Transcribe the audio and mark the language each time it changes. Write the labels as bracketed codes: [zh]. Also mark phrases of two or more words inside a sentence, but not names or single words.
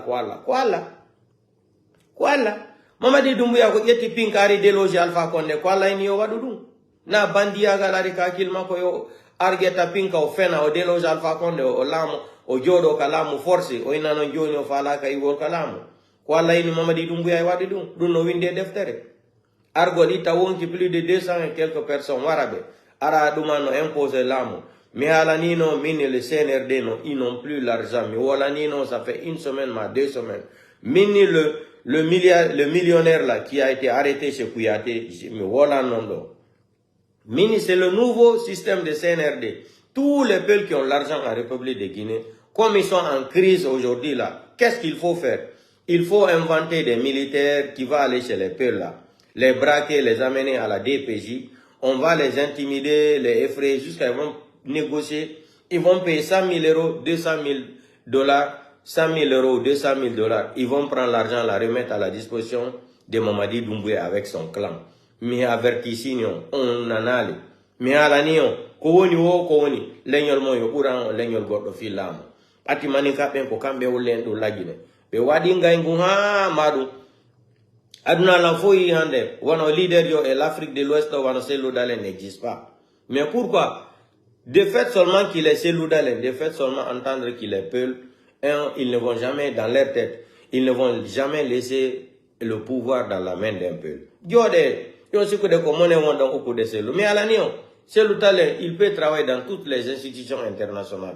[ff] allah Mamadi Doumbouya ko ƴetti pinkari déloge Alpha Condé ko Allah ini yo waɗu ɗum na bandiyagal ari ka hakkille makko yo argetta pinka o fena o déloge Alpha Condé o laamu o jooɗo ka laamu forcé o inanon joni o falaka iwol ka laamu ko Allah ini Mamadi Doumbouya e waɗi ɗum no winde deftere argol itta wonki [fr] plus de 200 et quelques personnes [ff] waraɓe ara ɗuman no imposé laamu mi haalanino min le CNRD no [fr] ils n'ont plus l'argent [ff] mi wolanino [fr] ça fait une semaine [ff] ma 2 semaines minni [fr] le millionnaire là qui a été arrêté chez Kouyaté, Mini, c'est le nouveau système de CNRD. Tous les peuples qui ont l'argent en République de Guinée, comme ils sont en crise aujourd'hui là, qu'est-ce qu'il faut faire? Il faut inventer des militaires qui vont aller chez les peuples là, les braquer, les amener à la DPJ. On va les intimider, les effrayer jusqu'à ils vont négocier. Ils vont payer 100 000 euros, 200 000 $. 100 000 euros, 200 000 $, ils vont prendre l'argent, la remettre à la disposition de Mamadi Doumbouya avec son clan. [ff] Mi avertisino, on nanali. Mi alanion, kowoni wo kowoni, leñol mo yo ɓuran leñol goɗɗo fi laamu. Ati maninka ɓen ko kamɓe wollen ɗo lagine. Ɓe waɗi ngaygu ha maɗum. Aduna lan fo yi hande, wono leader yo [fr] et l'Afrique de l'Ouest, [ff] wono Cellou Dalein [fr] n'existe pas. Mais pourquoi? De fait seulement qu'il est Cellou Dalein, de fait seulement entendre qu'il est Peul, ils ne vont jamais, dans leur tête, ils ne vont jamais laisser le pouvoir dans la main d'un peuple. Mais à l'année, Cellou Dalein, il peut travailler dans toutes les institutions internationales.